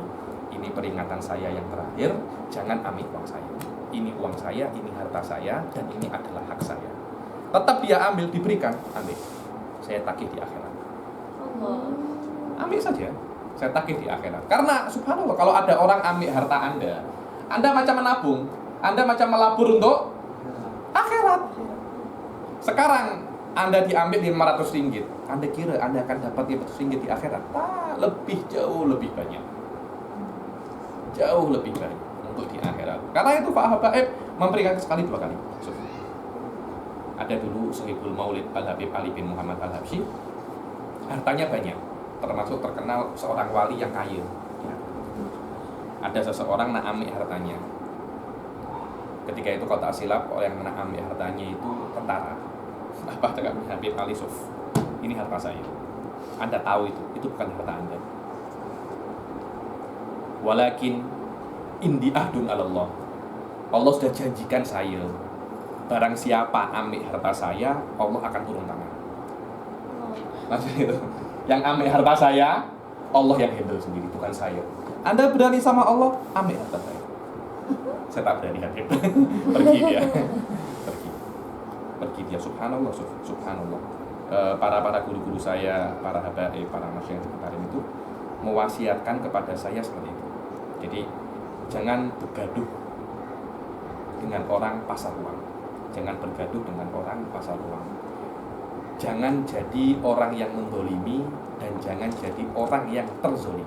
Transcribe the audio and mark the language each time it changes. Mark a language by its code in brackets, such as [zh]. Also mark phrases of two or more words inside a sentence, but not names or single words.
[ms] Ini peringatan saya yang terakhir, jangan ambil uang saya. Ini uang saya, ini harta saya, dan ini adalah hak saya. Tetap dia ambil, diberikan, ambil. Saya tagih di akhirat. Allah. Ambil saja, saya tagih di akhirat. Karena subhanallah, kalau ada orang ambil harta Anda macam menabung, Anda macam melabur untuk akhirat. Sekarang Anda diambil 500 ringgit, Anda kira Anda akan dapat 500 ringgit di akhirat? Jauh lebih banyak. Jauh lebih banyak untuk di akhirat. Karena itu Pak Habaib memperingatkan sekali 2 kali. Ada dulu Sohibul Maulid Al-Habib Ali bin Muhammad Al-Habsyi, hartanya banyak, termasuk terkenal seorang wali yang kaya. Ya. Ada seseorang nak ambil hartanya. Ketika itu kalau tak silap, orang yang nak ambil hartanya itu tentara. Apa cakap Habib Ali Suf, ini harta saya. Anda tahu itu bukan harta Anda. [ar] ولكن عندي عهد على الله. [ms] Allah sudah janjikan saya, barang siapa ambil harta saya, Allah akan turun tangan. Maksudnya itu, yang ambil harta saya, Allah yang handle sendiri, bukan saya. Anda berani sama Allah, ambil harta saya. Saya tak berani hadir. Pergi dia. Pergi dia. [ar] سبحان الله، سبحان الله. [ms] Para guru-guru saya, para habaib, para masyayikh kemarin itu mewasiatkan kepada saya seperti itu. Jadi jangan bergaduh dengan orang pasar uang. Jangan bergaduh dengan orang pasar uang. Jangan jadi orang yang mendolimi dan jangan jadi orang yang terzolimi.